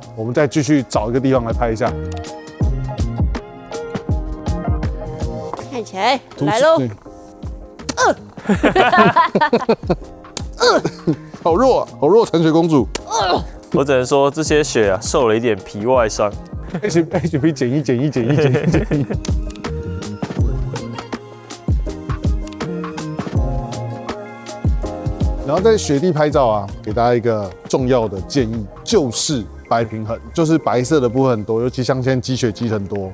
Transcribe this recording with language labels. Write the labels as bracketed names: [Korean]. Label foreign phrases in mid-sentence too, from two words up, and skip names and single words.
[Chinese] 我們再繼續找一個地方來拍一下。看起來來嘍，好弱啊，好弱，殘雪公主。我只能說這些雪啊，受了一點皮外傷。 HP 減一。然後在雪地拍照啊，給大家一個重要的建議，就是白平衡，就是白色的部分很多，尤其像现在積雪積很多。